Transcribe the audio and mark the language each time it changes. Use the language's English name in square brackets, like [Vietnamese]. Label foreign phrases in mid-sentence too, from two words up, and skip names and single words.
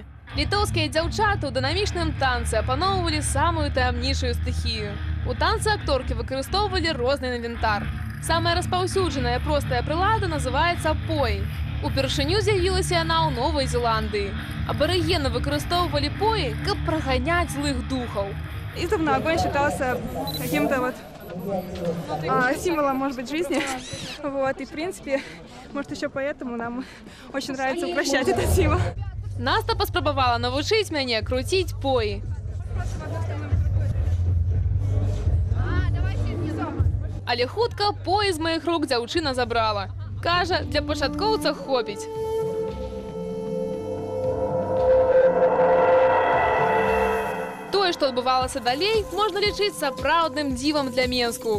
[Belarusian] Літоўскія дзяўчаты ў дынамічным танцы апаноўвалі самую таямнічую стыхію. У танцы акторкі выкарыстоўвалі розны інвентар. Самая распаўсюджаная простая прылада называецца поі. Упершыню з'явілася яна ў Новай Зеландыі. Абарыгены выкарыстоўвалі поі, каб праганяць злых духаў. [Russian] Издавна огонь считался каким-то символом, может быть, жизни. И, в принципе, может, еще поэтому нам очень нравится упрощать этот символ. [Belarusian] Наста паспрабавала навучыць мяне круціць поі. Але хутка поі з маіх рук дзяўчына забрала. Кажа, для пачаткоўца хопіць. Тое, што адбывалася далей, можна лічыць сапраўдным дзівам для Менску.